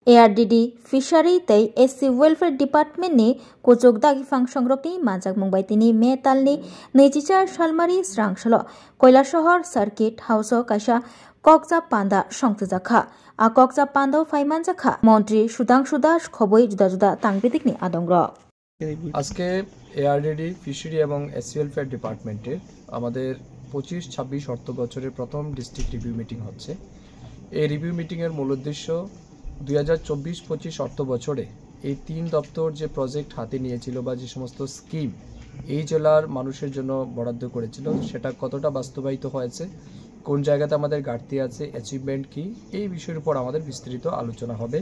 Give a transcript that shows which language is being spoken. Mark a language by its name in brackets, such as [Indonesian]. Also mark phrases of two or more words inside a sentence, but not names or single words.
[Kok Borok] ARDD Fishery tei SC Welfare Department ni kuchuk dagi fangsongrokni majak mungbai tini May talni 24 salmari srangsalo Koilashahar Circuit House o kaisa kokja panda songtjakha a kokja panda phaimanjakha মন্ত্রী সুধাংশু দাস খবই juda juda tangbitikni adongro [Bangla] আজকে ARDD ফিশারি এবং SC ওয়েলফেয়ার ডিপার্টমেন্টের আমাদের 25-26 অর্থ বছরের প্রথম [English] district review meeting [Bangla] হচ্ছে। এই [English] review meeting [Bangla] এর মূল উদ্দেশ্য 2024-25 অর্থ বছরে এই তিন দপ্তর যে প্রজেক্ট হাতে নিয়েছিল বা যে সমস্ত স্কিম এই জেলার মানুষের জন্য বরাদ্দ করেছিল সেটা কতটা বাস্তবায়িত হয়েছে, কোন জায়গাতে আমাদের ঘাটতি আছে, অ্যাচিভমেন্ট কি, এই বিষয়ের উপর আমাদের বিস্তারিত আলোচনা হবে।